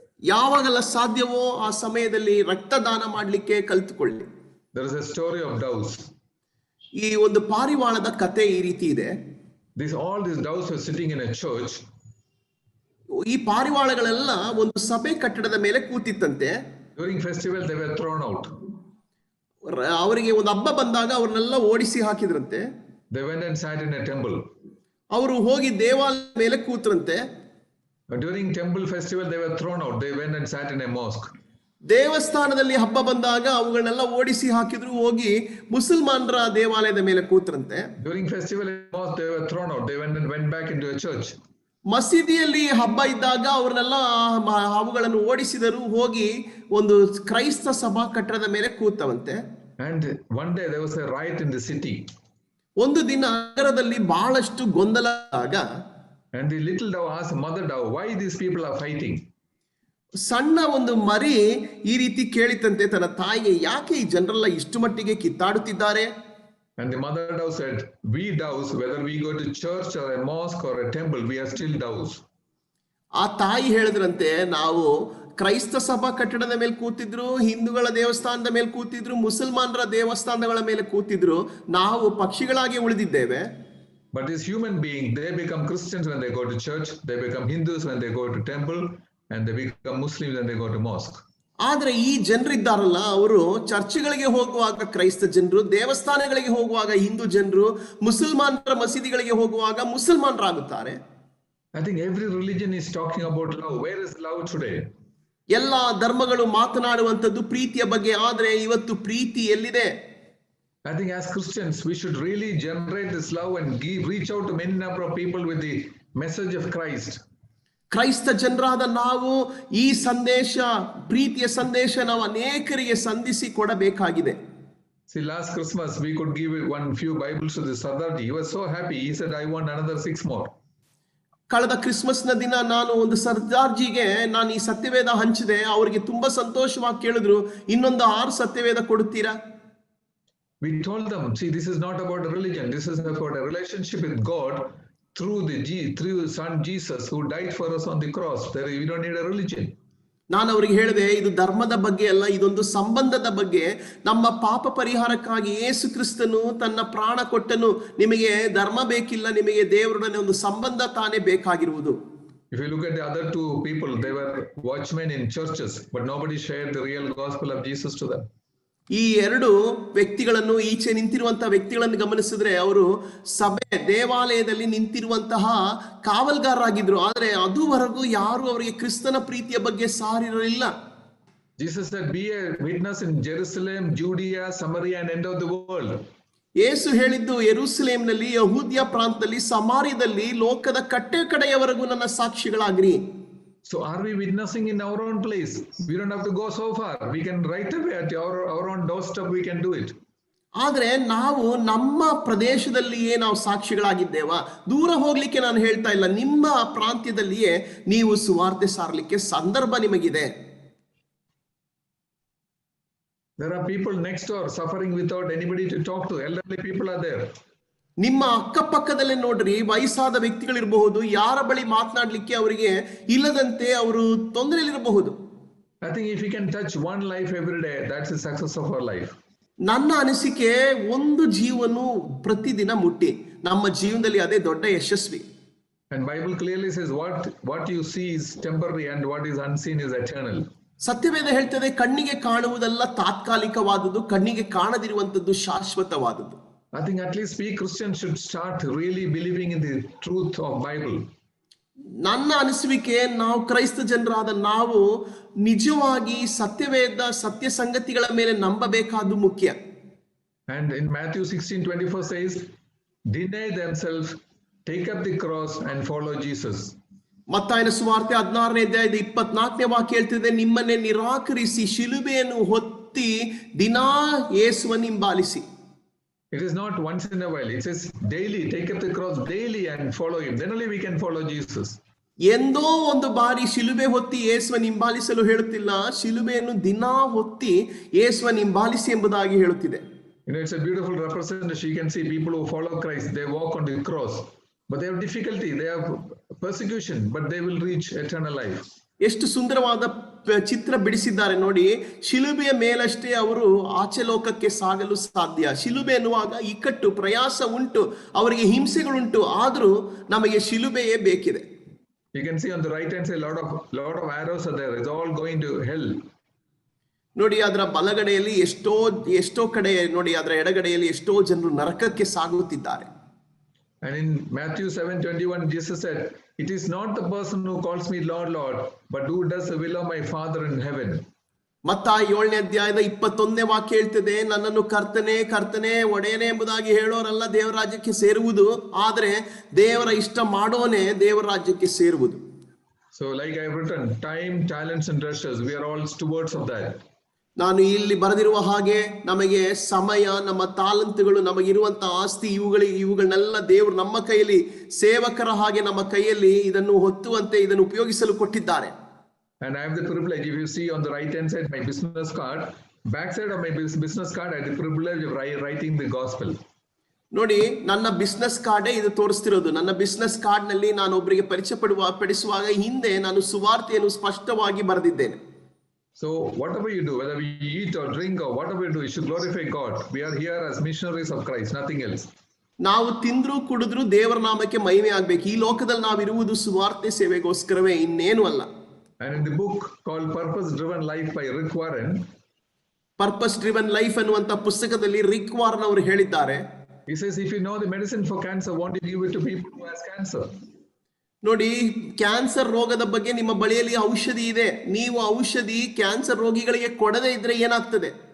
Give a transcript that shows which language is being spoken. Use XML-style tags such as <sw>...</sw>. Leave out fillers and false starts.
<kn>ಯಾವಾಗೆಲ್ಲ ಸಾಧ್ಯವೋ ಆ ಸಮಯದಲ್ಲಿ ರಕ್ತದಾನ ಮಾಡಲಿಕ್ಕೆ ಕಲಿತುಕೊಳ್ಳಿ.</kn> <en>There is a story of doves.</en> <kn>ಈ ಒಂದು ಪಾರಿವಾಳದ ಕತೆ ಈ ರೀತಿ ಇದೆ.</kn> <en>All these doves were sitting in a church.</en> <kn>ಈ ಪಾರಿವಾಳಗಳೆಲ್ಲ ಒಂದು ಸಭೆ ಕಟ್ಟಡದ ಮೇಲೆ ಕೂತಿತ್ತಂತೆ.</kn> <en>During festival they were thrown out.</en> <kn>ಅವರಿಗೆ ಒಂದು ಹಬ್ಬ ಬಂದಾಗ ಅವ್ರನ್ನೆಲ್ಲ ಓಡಿಸಿ ಹಾಕಿದ್ರಂತೆ.</kn> <en>They went and sat in a temple.</en> <kn>ಅವರು ಹೋಗಿ ದೇವಾಲಯದ ಮೇಲೆ ಕೂತ್ರಂತೆ.</kn> <en>During temple festival they were thrown out. They went and sat in a mosque.</en> <kn>ದೇವಸ್ಥಾನದಲ್ಲಿ ಹಬ್ಬ ಬಂದಾಗ ಅವುಗಳನ್ನೆಲ್ಲ ಓಡಿಸಿ ಹಾಕಿದ್ರು, ಹೋಗಿ ಮುಸಲ್ಮಾನರ ದೇವಾಲಯದ ಮೇಲೆ ಕೂತ್ರಂತೆ.</kn> <en>During festival in mosque they were thrown out. They went back into a church.</en> <kn>ಮಸೀದಿಯಲ್ಲಿ ಹಬ್ಬ ಇದ್ದಾಗ ಅವ್ರನ್ನೆಲ್ಲ ಅವುಗಳನ್ನು ಓಡಿಸಿದರು, ಹೋಗಿ ಒಂದು ಕ್ರೈಸ್ತ ಸಭಾ ಕಟ್ಟಡದ ಮೇಲೆ ಕೂತವಂತೆ.</kn> <en>And one day there was a riot in the city.</en> <kn>ಒಂದು ದಿನ ನಗರದಲ್ಲಿ ಬಹಳಷ್ಟು ಗೊಂದಲ ಆಗ,</kn> <en>and the little dove asked mother dove, why these people are fighting?</en> <kn>ಸಣ್ಣ ಒಂದು ಮರಿ ಈ ರೀತಿ ಕೇಳಿತಂತೆ ತನ್ನ ತಾಯಿಗೆ, ಯಾಕೆ ಈ ಜನರೆಲ್ಲ ಇಷ್ಟು ಮಟ್ಟಿಗೆ ಕಿತ್ತಾಡುತ್ತಿದ್ದಾರೆ?</kn> <en>And the mother dove said, we doves, whether we go to church or a mosque or a temple, we are still doves.</en> <kn>ಆ ತಾಯಿ ಹೇಳಿದ್ರಂತೆ, ನಾವು ಕ್ರೈಸ್ತ ಸಭಾ ಕಟ್ಟಡದ ಮೇಲೆ ಕೂತಿದ್ರು, ಹಿಂದೂಗಳ ದೇವಸ್ಥಾನದ ಮೇಲೆ ಕೂತಿದ್ರು, ಮುಸಲ್ಮಾನರ ದೇವಸ್ಥಾನಗಳ ಮೇಲೆ ಕೂತಿದ್ರು, ನಾವು ಪಕ್ಷಿಗಳಾಗಿ ಉಳಿದಿದ್ದೇವೆ.</kn> <en>But this human being, they become Christians when they go to church, they become Hindus when they go to temple, and they become Muslims when they go to mosque.</en> <kn>ಆದ್ರೆ ಈ ಜನರಿದ್ದಾರಲ್ಲ, ಅವರು ಚರ್ಚ್ಗಳಿಗೆ ಹೋಗುವಾಗ ಕ್ರೈಸ್ತ ಜನರು, ದೇವಸ್ಥಾನಗಳಿಗೆ ಹೋಗುವಾಗ ಹಿಂದೂ ಜನರು, ಮುಸಲ್ಮಾನರ ಮಸೀದಿಗಳಿಗೆ ಹೋಗುವಾಗ ಮುಸಲ್ಮಾನರಾಗುತ್ತಾರೆ.</kn> <en>I think every religion is talking about love. Where is love today?</en> <kn>ಎಲ್ಲಾ ಧರ್ಮಗಳು ಮಾತನಾಡುವಂತದ್ದು ಪ್ರೀತಿಯ ಬಗ್ಗೆ, ಆದ್ರೆ ಇವತ್ತು ಪ್ರೀತಿ ಎಲ್ಲಿದೆ?</kn> <en>I think as Christians we should really generate this love and reach out to many number of people with the message of Christ.</en> <kn>ಕ್ರೈಸ್ತ ಜನರಾದ ನಾವು ಈ ಸಂದೇಶ, ಪ್ರೀತಿಯ ಸಂದೇಶ ನಾವು ಅನೇಕರಿಗೆ ಸಂಧಿಸಿ ಕೊಡಬೇಕಾಗಿದೆ.</kn> <en>See, last Christmas we could give one few Bibles to the Sardarji. He was so happy. He said, I want another 6 more.</en> <kn>ಕಳೆದ ಕ್ರಿಸ್ಮಸ್ನ ದಿನ ನಾನು ಒಂದು ಸರ್ದಾರ್ಜಿಗೆ ನಾನು ಈ ಸತ್ಯವೇದ ಹಂಚಿದೆ. ಅವರಿಗೆ ತುಂಬಾ ಸಂತೋಷವಾಗಿ ಕೇಳಿದ್ರು, ಇನ್ನೊಂದು 6 ಸತ್ಯವೇದ ಕೊಡುತ್ತೀರಾ?</kn> <en>We told them, see, this is not about a religion. This is about a relationship with God through the Son Jesus who died for us on the cross. We don't need a religion.</en> <kn>ನಾನು ಅವರಿಗೆ ಹೇಳಿದೆ, ಇದು ಧರ್ಮದ ಬಗ್ಗೆ ಅಲ್ಲ, ಇದೊಂದು ಸಂಬಂಧದ ಬಗ್ಗೆ. ನಮ್ಮ ಪಾಪ ಪರಿಹಾರಕ್ಕಾಗಿ ಯೇಸು ಕ್ರಿಸ್ತನು ತನ್ನ ಪ್ರಾಣ ಕೊಟ್ಟನು. ನಿಮಗೆ ಧರ್ಮ ಬೇಕಿಲ್ಲ, ನಿಮಗೆ ದೇವರೊಡನೆ ಒಂದು ಸಂಬಂಧ ತಾನೇ ಬೇಕಾಗಿರುವುದು.</kn> <en>If you look at the other 2 people, they were watchmen in churches, but nobody shared the real gospel of Jesus to them.</en> <kn>ಈ 2 ವ್ಯಕ್ತಿಗಳನ್ನು, ಈಚೆ ನಿಂತಿರುವಂತಹ ವ್ಯಕ್ತಿಗಳನ್ನು ಗಮನಿಸಿದ್ರೆ, ಅವರು ಸಭೆ ದೇವಾಲಯದಲ್ಲಿ ನಿಂತಿರುವಂತಹ ಕಾವಲ್ಗಾರರಾಗಿದ್ರು, ಆದರೆ ಅದುವರೆಗೂ ಯಾರು ಅವರಿಗೆ ಕ್ರಿಸ್ತನ ಪ್ರೀತಿಯ ಬಗ್ಗೆ ಸಾರಿರಲಿಲ್ಲ.</kn> <en>Jesus said, be a witness in Jerusalem, Judea, Samaria and end of the world.</en> <kn>ಯೇಸು ಹೇಳಿದ್ದು, ಯೆರೂಸಲೇಮಿನಲ್ಲಿ, ಯಹೂದ್ಯ ಪ್ರಾಂತದಲ್ಲಿ, ಸಮಾರ್ಯದಲ್ಲಿ, ಲೋಕದ ಕಟ್ಟೆ ಕಡೆಯವರೆಗೂ ನನ್ನ ಸಾಕ್ಷಿಗಳಾಗ್ರಿ.</kn> <en>So are we witnessing in our own place? We don't have to go so far. We can right away at our own doorstep we can do it.</en> <kn>ಆದ್ರೆ ನಾವು ನಮ್ಮ ಪ್ರದೇಶದಲ್ಲಿಯೇ ನಾವು ಸಾಕ್ಷಿಗಳಾಗಿದ್ದೇವಾ? ದೂರ ಹೋಗ್ಲಿಕ್ಕೆ ನಾನು ಹೇಳ್ತಾ ಇಲ್ಲ, ನಿಮ್ಮ ಪ್ರಾಂತ್ಯದಲ್ಲಿಯೇ ನೀವು ಸುವಾರ್ತೆ ಸಾರಲಿಕ್ಕೆ ಸಂದರ್ಭ ನಿಮಗಿದೆ.</kn> <en>There are people next door suffering without anybody to talk to. Elderly people are there.</en> <kn>ನಿಮ್ಮ ಅಕ್ಕಪಕ್ಕದಲ್ಲೇ ನೋಡ್ರಿ, ವಯಸ್ಸಾದ ವ್ಯಕ್ತಿಗಳಿರಬಹುದು, ಯಾರ ಬಳಿ ಮಾತನಾಡ್ಲಿಕ್ಕೆ ಅವರಿಗೆ ಇಲ್ಲದಂತೆ ಅವರು ತೊಂದರೆಯಲ್ಲಿರಬಹುದು.</kn> <en>I think if we can touch one life every day, that's the success of our life.</en> <kn>ನನ್ನ ಅನಿಸಿಕೆ, ಒಂದು ಜೀವನು ಪ್ರತಿದಿನ ಮುಟ್ಟಿ ನಮ್ಮ ಜೀವನದಲ್ಲಿ ಅದೇ ದೊಡ್ಡ ಯಶಸ್ವಿ.</kn> <en>And Bible clearly says what you see is temporary and what is unseen is eternal.</en> <kn>ಸತ್ಯವೇದ ಹೇಳ್ತದೆ, ಕಣ್ಣಿಗೆ ಕಾಣುವುದೆಲ್ಲ ತಾತ್ಕಾಲಿಕವಾದದ್ದು, ಕಣ್ಣಿಗೆ ಕಾಣದಿರುವಂತದ್ದು ಶಾಶ್ವತವಾದದ್ದು.</kn> <en>I think at least we Christians should start really believing in the truth of Bible.</en> <kn>ನನ್ನ ಅನಿಸುವಿಕೆ, ನಾವು ಕ್ರೈಸ್ತ ಜನರಾದ ನಾವು ನಿಜವಾಗಿ ಸತ್ಯವೇದ, ಸತ್ಯ ಸಂಗತಿಗಳ ಮೇಲೆ ನಂಬಬೇಕಾದ್ದು ಮುಖ್ಯ.</kn> <en>And in Matthew 16:24 says, deny themselves, take up the cross and follow Jesus.</en> <kn>ಮತ್ತಾಯನ ಸುವಾರ್ತೆ 16ನೇ ಅಧ್ಯಾಯದ 24ನೇ ವಾಕ್ಯ ಹೇಳ್ತಿದೆ, ನಿಮ್ಮನ್ನೇ ನಿರಾಕರಿಸಿ ಶಿಲುಬೆಯನ್ನು ಹೊತ್ತಿ ದಿನಾ ಯೇಸುವನ್ನು ಹಿಂಬಾಲಿಸಿ.</kn> <en>It is not once in a while. It says daily, take up the cross daily and follow him. Then only we can follow Jesus.</en> <kn>ಎಂದೋ ಒಂದು ಬಾರಿ ಶಿಲುಬೆ ಹೊತ್ತಿ ಯೇಸುವನ್ನು ಹಿಂಬಾಲಿಸಲು ಹೇಳುತ್ತಿಲ್ಲ, ಶಿಲುಬೆಯನ್ನು ದಿನಾ ಹೊತ್ತಿ ಯೇಸುವನ್ನು ಹಿಂಬಾಲಿಸಿ ಎಂಬುದಾಗಿ ಹೇಳುತ್ತಿದೆ.</kn> <en>It's a beautiful representation. You can see people who follow Christ, they walk on the cross, but they have difficulty, they have persecution, but they will reach eternal life.</en> <kn>ಎಷ್ಟು ಸುಂದರವಾದ ಚಿತ್ರ ಬಿಡಿಸಿದ್ದಾರೆ ನೋಡಿ. ಶಿಲುಬೆಯ ಮೇಲಷ್ಟೇ ಅವರು ಆಚೆ ಲೋಕಕ್ಕೆ ಸಾಗಲು ಸಾಧ್ಯ. ಶಿಲುಬೆ ಎನ್ನುವಾಗ ಇಕ್ಕಟ್ಟು, ಪ್ರಯಾಸ ಉಂಟು, ಅವರಿಗೆ ಹಿಂಸೆಗಳುಂಟು, ಆದರೂ ನಮಗೆ ಶಿಲುಬೆಯೇ ಬೇಕಿದೆ.</kn> <en>You can see on the right hand side, lot of arrows are there. It's all going to hell.</en> <kn>ನೋಡಿ, ಅದರ ಬಲಗಡೆಯಲ್ಲಿ ಎಷ್ಟೋ ಕಡೆ ನೋಡಿ, ಅದರ ಎಡಗಡೆಯಲ್ಲಿ ಎಷ್ಟೋ ಜನರು ನರಕಕ್ಕೆ ಸಾಗುತ್ತಿದ್ದಾರೆ.</kn> <en>And in Matthew 7:21, Jesus said, "It is not the person who calls me Lord, Lord, but who does the will of my Father in heaven."</en> <kn>ಮತ್ತಾಯ 7ನೇ ಅಧ್ಯಾಯದ 21ನೇ ವಾಕ್ಯ ಹೇಳ್ತದೆ, ನನ್ನನ್ನು ಕರ್ತನೇ ಕರ್ತನೇ ಒಡೆಯನೇ ಎಂಬುದಾಗಿ ಹೇಳೋರಲ್ಲ ದೇವರ ರಾಜ್ಯಕ್ಕೆ ಸೇರುವುದು, ಆದರೆ ದೇವರ ಇಷ್ಟ ಮಾಡೋನೇ ದೇವರ ರಾಜ್ಯಕ್ಕೆ ಸೇರುವುದು.</kn> <en>So like I have written, time, talents and treasures, we are all stewards of that.</en> <kn>ನಾನು ಇಲ್ಲಿ ಬರೆದಿರುವ ಹಾಗೆ ನಮಗೆ ಸಮಯ, ನಮ್ಮ ತಾಲಂತುಗಳು, ನಮಗಿರುವಂತಹ ಆಸ್ತಿ, ಇವುಗಳನ್ನೆಲ್ಲ ದೇವರು ನಮ್ಮ ಕೈಯಲ್ಲಿ ಸೇವಕರ ಹಾಗೆ ನಮ್ಮ ಕೈಯಲ್ಲಿ ಇದನ್ನು ಹೊತ್ತುವಂತೆ ಇದನ್ನು ಉಪಯೋಗಿಸಲು ಕೊಟ್ಟಿದ್ದಾರೆ.</kn> <en>And I have the privilege, if you see on the right hand side my business card, back side of my business card, I have the privilege of writing the gospel.</en> <kn>ನೋಡಿ, ನನ್ನ ಬಿಸ್ನೆಸ್ ಕಾರ್ಡೇ ಇದು ತೋರಿಸ್ತಿರೋದು. ನನ್ನ business card ನಲ್ಲಿ ನಾನು ಒಬ್ಬರಿಗೆ ಪಡಿಸುವಾಗ ಹಿಂದೆ ನಾನು ಸುವಾರ್ತೆಯನ್ನು ಸ್ಪಷ್ಟವಾಗಿ ಬರೆದಿದ್ದೇನೆ.</kn> <en>So whatever you do, whether we eat or drink or whatever we do, you should glorify God. We are here as missionaries of Christ, nothing else.</en> <kn>ನಾವು ತಿಂದ್ರು ಕುಡಿದ್ರು ದೇವರ ನಾಮಕ್ಕೆ ಮಹಿಮೆ ಆಗ್ಬೇಕು. ಈ ಲೋಕದಲ್ಲಿ ನಾವಿರುವುದು ಸುವಾರ್ತೆ ಸೇವೆಗೋಸ್ಕರವೇ, ಇನ್ನೇನು ಅಲ್ಲ.</kn> <en>And in the book called Purpose Driven Life by Rick Warren,</en> <kn>purpose driven life ಅನ್ನುವಂತ ಪುಸ್ತಕದಲ್ಲಿ ರಿಕ್ ವಾರ್ನ್ ಅವರು ಹೇಳಿದ್ದಾರೆ,</kn> <en>he says, if you know the medicine for cancer, why don't you give it to people who has cancer?</en> <kn>ನೋಡಿ, cancer ರೋಗದ ಬಗ್ಗೆ ನಿಮ್ಮ ಬಳಿಯಲ್ಲಿ ಔಷಧಿ ಇದೆ, ನೀವು ಔಷಧಿ ಕ್ಯಾನ್ಸರ್ ರೋಗಿಗಳಿಗೆ ಕೊಡದೇ ಇದ್ರೆ ಏನಾಗ್ತದೆ?</kn>